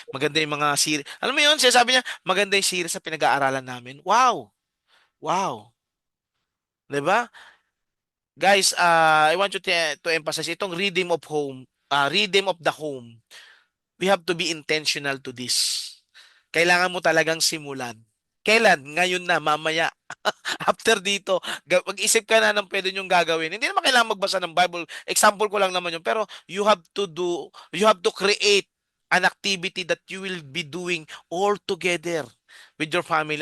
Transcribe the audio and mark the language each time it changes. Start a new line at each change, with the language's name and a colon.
Filipino: Maganda yung mga series. Alam mo yun, siya sabi niya, maganda yung series sa pinag-aaralan namin. Wow! Wow! 'Di ba?
English: Guys, I want you to emphasize itong rhythm of the home. We have to be intentional to this.
Filipino: Kailangan mo talagang simulan. Kailan? Ngayon na, mamaya. After dito, mag-isip ka na ng pwede nyong gagawin. Hindi naman kailangan magbasa ng Bible. Example ko lang naman yun.
English: Pero you have to create an activity that you will be doing all together with your family.